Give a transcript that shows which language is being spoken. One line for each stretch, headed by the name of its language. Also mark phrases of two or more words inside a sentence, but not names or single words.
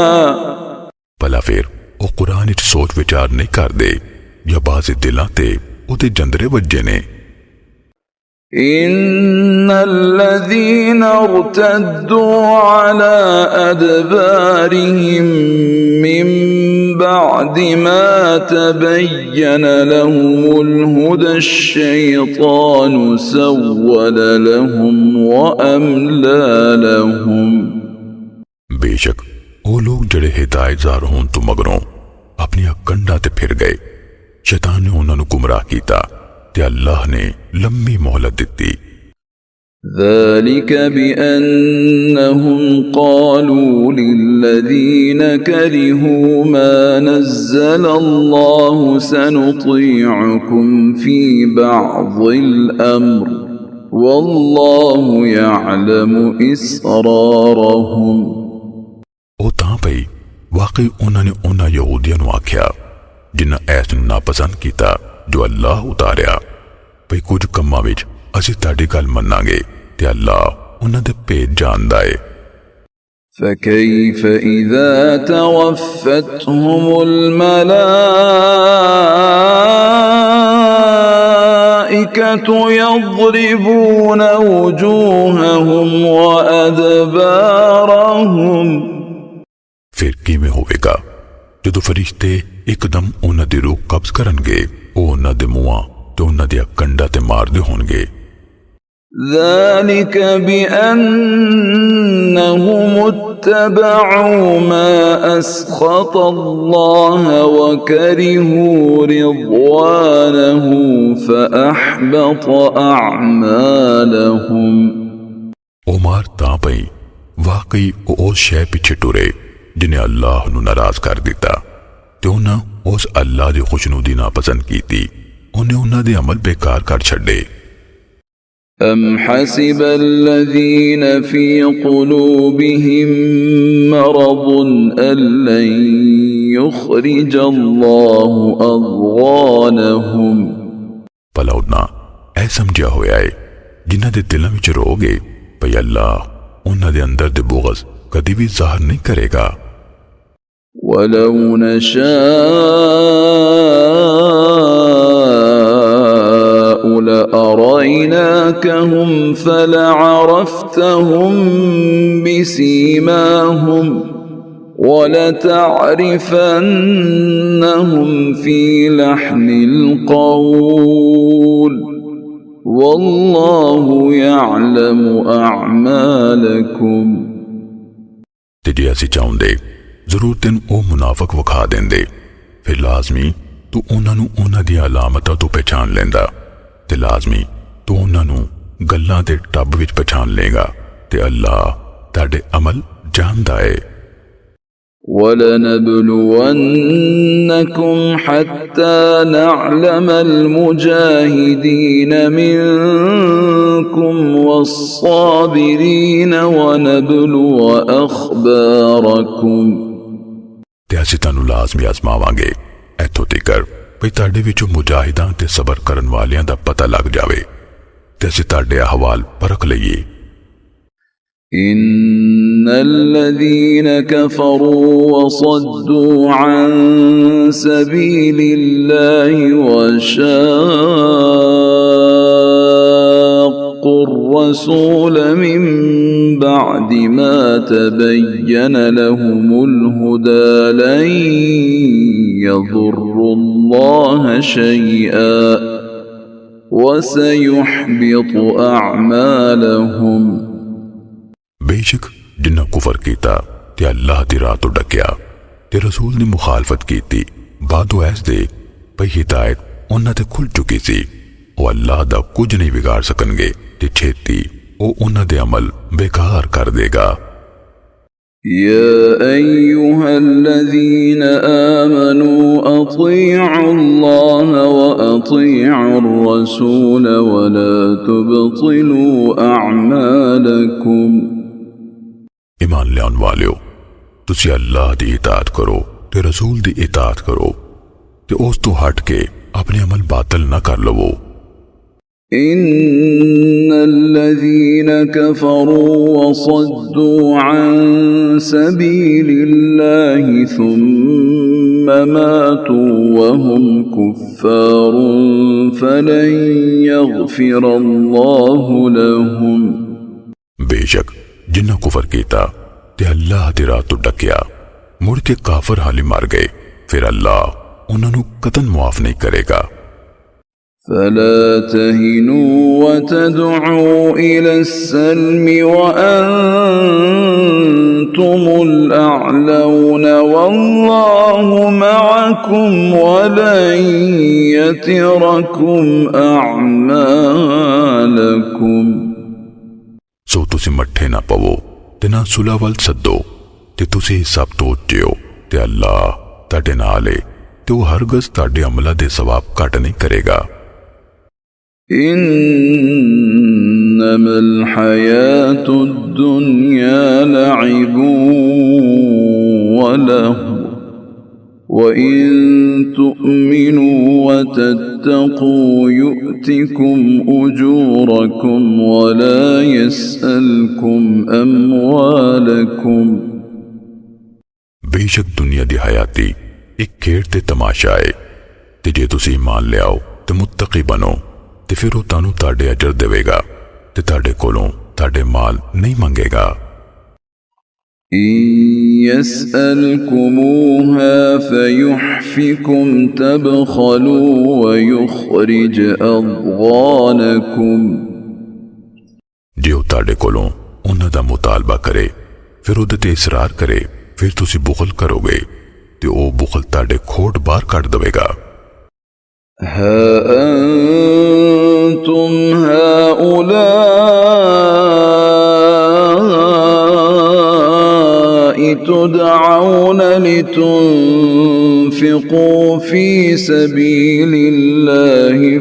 Punjabi: ਭਲਾ ਫਿਰ ਉਹ ਕੁਰਾਨ ਵਿੱਚ ਸੋਚ ਵਿਚਾਰ ਨਹੀਂ ਕਰਦੇ ਜਾਂ ਬਾਜ਼ੇ ਦਿਲਾਂ ਤੇ ਉਹਦੇ ਜੰਦਰੇ ਵੱਜੇ ਨੇ
Arabic: إن الذين ارتدوا على أدبارهم من بعد ما تبين لهم الهدى الشيطان سول لهم وأملى لهم
Punjabi: ਬੇਸ਼ੱਕ ਉਹ ਲੋਕ ਜਿਹੜੇ ਹਿਦਾਇਤਜ਼ਾਰ ਹੋਣ ਤੋਂ ਮਗਰੋਂ ਆਪਣੀਆਂ ਕੰਡਾਂ ਤੇ ਫਿਰ ਗਏ ਸ਼ੈਤਾਨ ਨੇ ਉਹਨਾਂ ਨੂੰ ਗੁੰਮਰਾਹ ਕੀਤਾ ਤੇ ਅੱਲਾਹ ਨੇ ਲੰਮੀ ਮੌਹਲਤ ਦਿੱਤੀ
Arabic: ذلك بأنهم قالوا للذين كرهوا ما نزل الله سنطيعكم في بعض الأمر والله يعلم إسرارهم
Punjabi: ਉਹ ਤਾਂ ਭਈ ਵਾਕਈ ਉਹਨਾਂ ਨੇ ਉਹਨਾਂ ਯਹੂਦੀਆਂ ਨੂੰ ਆਖਿਆ ਜਿਨ੍ਹਾਂ ਐਸ ਨੂੰ ਨਾਪਸੰਦ ਕੀਤਾ ਜੋ ਅੱਲਾਹ ਉਤਾਰਿਆ ਭਈ ਕੁਝ ਕੰਮਾਂ ਵਿੱਚ ਅਸੀਂ ਤੁਹਾਡੀ ਗੱਲ ਮੰਨਾਂਗੇ ਤੇ ਅੱਲਾਹ ਉਹਨਾਂ ਦੇ ਭੇਦ ਜਾਣਦਾ ਏ
Arabic: فكيف إذا توفتهم الملائكة يضربون وجوههم وأدبارهم
Punjabi: ਫਿਰ ਕਿਵੇਂ ਹੋਵੇਗਾ ਜਦੋਂ ਫਰਿਸ਼ਤੇ ਇੱਕਦਮ ਉਹਨਾਂ ਦੀ ਰੂਹ ਕਬਜ਼ ਕਰਨਗੇ ਉਹ ਉਹਨਾਂ ਦੇ ਮੂੰਹਾਂ ਤੇ ਉਹਨਾਂ ਦੀਆਂ ਕੰਡਾਂ ਤੇ ਮਾਰਦੇ ਹੋਣਗੇ
Arabic: ذلك بأنهم اتبعوا ما أسخط الله وكرهوا رضوانه فأحبط أعمالهم
Punjabi: ਉਹ ਮਾਰ ਤਾਂ ਪਈ ਵਾਕਈ ਉਹ ਸ਼ੈ ਪਿੱਛੇ ਟੁਰੇ ਜਿਨੇ ਅੱਲਾਹ ਨੂੰ ਨਾਰਾਜ਼ ਕਰ ਦਿੱਤਾ ਤੇ ਉਹਨਾਂ ਉਸ ਅੱਲਾਹ ਦੀ ਖੁਸ਼ਨੂਦੀ ਨਾਪਸੰਦ ਕੀਤੀ ਉਹਨੇ ਉਹਨਾਂ ਦੇ ਅਮਲ ਬੇਕਾਰ ਕਰ ਛੱਡੇ
Arabic: أم حسب الذين في قلوبهم مرض أن لن يخرج الله أضغانهم
Punjabi: ਭਲਾ ਉਹਨਾਂ ਇਹ ਸਮਝਿਆ ਹੋਇਆ ਹੈ ਜਿਨ੍ਹਾਂ ਦੇ ਦਿਲਾਂ ਵਿੱਚ ਰੋਗ ਹੈ ਭਈ ਅੱਲਾਹ ਉਹਨਾਂ ਦੇ ਅੰਦਰ ਦੇ ਬੁਗਜ਼ ਕਦੀ ਵੀ ਜ਼ਾਹਰ ਨਹੀਂ ਕਰੇਗਾ
Arabic: ولو نشاء لأريناكهم فلعرفتهم بسيماهم ولتعرفنهم في لحن القول والله يعلم أعمالكم
Punjabi: ਤੇ ਜੇ ਅਸੀਂ ਚਾਹੁੰਦੇ ਜ਼ਰੂਰ ਤੈਨੂੰ ਉਹ ਮੁਨਾਫਿਕ ਵਿਖਾ ਦਿੰਦੇ ਫਿਰ ਲਾਜ਼ਮੀ ਤੂੰ ਉਹਨਾਂ ਨੂੰ ਉਹਨਾਂ ਦੀਆਂ ਅਲਾਮਤਾਂ ਤੋਂ ਪਛਾਣ ਲੈਂਦਾ ਤੇ ਲਾਜ਼ਮੀ ਤੂੰ ਉਹਨਾਂ ਨੂੰ ਗੱਲਾਂ ਦੇ ਟੱਬ ਵਿੱਚ ਪਛਾਣ ਲੇਗਾ ਤੇ ਅੱਲਾਹ ਤੁਹਾਡੇ ਅਮਲ ਜਾਣਦਾ ਹੈ
Arabic: وَلَنَبْلُوَنَّكُمْ حَتَّى نَعْلَمَ الْمُجَاهِدِينَ مِنكُمْ وَالصَّابِرِينَ وَنَبْلُوَ أَخْبَارَكُمْ
Punjabi: ਤੇ ਅਸੀਂ ਤੁਹਾਨੂੰ ਲਾਜ਼ਮੀ ਆਜ਼ਮਾਵਾਂਗੇ ਇੱਥੋਂ ਤੀਕਰ ਭਈ ਤੁਹਾਡੇ ਵਿੱਚੋਂ ਮੁਜਾਹਿਦਾਂ ਤੇ ਸਬਰ ਕਰਨ ਵਾਲਿਆਂ ਦਾ ਪਤਾ ਲੱਗ ਜਾਵੇ ਤੇ ਅਸੀਂ ਤੁਹਾਡੇ ਅਹਵਾਲ ਪਰਖ ਲਈਏ
Arabic: إن الذين كفروا وصدوا عن سبيل الله وشاقوا الرسول من بعد ما تبين لهم الهدى لن يضروا الله شيئا وسيحبط أعمالهم
Punjabi: ਬੇਸ਼ੱਕ ਜਿਨ੍ਹਾਂ ਕੁਫ਼ਰ ਕੀਤਾ ਤੇ ਅੱਲਾਹ ਦੀ ਰਾਹ ਤੋਂ ਡੱਕਿਆ ਤੇ ਰਸੂਲ ਦੀ ਮੁਖ਼ਾਲਫ਼ਤ ਕੀਤੀ ਬਾਅਦੋਂ ਐਸ ਦੇ ਭਈ ਹਿਦਾਇਤ ਉਨ੍ਹਾਂ ਤੇ ਖੁੱਲ੍ਹ ਚੁੱਕੀ ਸੀ। ਉਹ ਅੱਲਾਹ ਦਾ ਕੁਝ ਨਹੀਂ ਬਿਗਾੜ ਸਕਣਗੇ ਤੇ ਛੇਤੀ ਉਹ ਉਨ੍ਹਾਂ ਦੇ ਅਮਲ ਬੇਕਾਰ ਕਰ ਦੇਗਾ।
Arabic: يا أيها الذين آمنوا أطيعوا الله وأطيعوا الرسول ولا تبطلوا أعمالكم।
Punjabi: ਈਮਾਨ ਲਿਆਉਣ ਵਾਲਿਓ ਤੁਸੀਂ ਅੱਲਾਹ ਦੀ ਇਤਾਅਤ ਕਰੋ ਤੇ ਰਸੂਲ ਦੀ ਇਤਾਅਤ ਕਰੋ ਤੇ ਉਸ ਤੋਂ ਹਟ ਕੇ ਆਪਣੇ ਅਮਲ ਬਾਤਿਲ ਨਾ ਕਰ ਲਵੋ।
Arabic: إن الذين كفروا وصدوا عن سبيل الله ثم ماتوا وهم كفار فلن يغفر الله لهم।
Punjabi: ਬੇਸ਼ੱਕ ਜਿਨ੍ਹਾਂ ਕੁਫ਼ਰ ਕੀਤਾ ਤੇ ਅੱਲਾਹ ਦੀ ਰਾਹ ਤੋਂ ਡੱਕਿਆ ਮੁੜ ਕੇ ਕਾਫ਼ਰ ਹਾਲੀ ਮਰ ਗਏ ਫਿਰ ਅੱਲਾਹ ਉਨ੍ਹਾਂ ਨੂੰ ਕਤਨ ਮੁਆਫ਼ ਨਹੀਂ ਕਰੇਗਾ।
Arabic: فلا تهنوا وتدعوا إلى السلم وأنتم الأعلون والله معكم ولن يتركم أعمالكم।
Punjabi: ਸੋ ਤੁਸੀਂ ਮੱਠੇ ਨਾ ਪਵੋ ਤੇ ਨਾ ਸੁਲਹ ਵੱਲ ਸੱਦੋ ਤੇ ਤੁਸੀਂ ਸਭ ਤੋਂ ਉੱਚੇ ਹੋ ਤੇ ਅੱਲਾਹ ਤੁਹਾਡੇ ਨਾਲ ਹੈ ਤੇ ਉਹ ਹਰਗਿਜ਼ ਤੁਹਾਡੇ ਅਮਲਾਂ ਦੇ ਸਵਾਬ ਘੱਟ ਨਹੀਂ ਕਰੇਗਾ।
Arabic: إنما الحياة الدنيا لعب ولهو وإن تؤمنوا وتتقوا يؤتكم أجوركم ولا يسألكم أموالكم।
Punjabi: ਬੇਸ਼ੱਕ ਦੁਨੀਆ ਦੀ ਹਯਾਤੀ ਇੱਕ ਖੇਡ ਤੇ ਤਮਾਸ਼ਾ ਹੈ ਤੇ ਜੇ ਤੁਸੀਂ ਈਮਾਨ ਲੈ ਆਓ ਤੇ ਮੁੱਤਕੀ ਬਣੋ ਤੇ ਫਿਰ ਉਹ ਤਾਨੂੰ ਤਾੜੇ ਅਜਰ ਦੇਵੇਗਾ ਤੇ ਤਾੜੇ ਕੋਲੋਂ ਤਾੜੇ ਮਾਲ ਨਹੀਂ ਮੰਗੇਗਾ।
Arabic: إن يسألكموها فيحفكم تبخلوا ويخرج أضغانكم।
Punjabi: ਜੇ ਉਹ ਤਾੜੇ ਕੋਲੋਂ ਉਨ੍ਹਾਂ ਦਾ ਮੁਤਾਲਬਾ ਕਰੇ ਫਿਰ ਉਹਦੇ ਤੇ ਇਸਰਾਰ ਕਰੇ ਫਿਰ ਤੁਸੀਂ ਬੁਖ਼ਲ ਕਰੋਗੇ ਤੇ ਉਹ ਬੁਖ਼ਲ ਤਾੜੇ ਖੋਟ ਬਾਹਰ ਕੱਟ ਦੇਵੇਗਾ।
Arabic: ها أنتم هؤلاء تدعون لتنفقوا في سبيل الله